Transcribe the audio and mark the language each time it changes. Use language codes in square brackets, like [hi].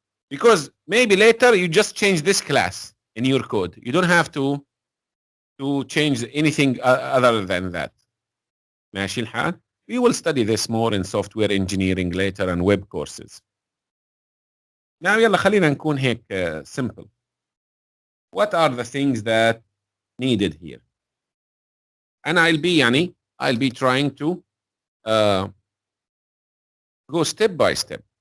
[en] Because maybe later you just change this class in your code. You don't have to change anything other than that. [ar] ماشي الحال? [en] We will study this more in software engineering later and web courses. [ar] Now يلا خلينا نكون هيك simple. [en] What are the things that needed here? And I'll be trying to go step by step.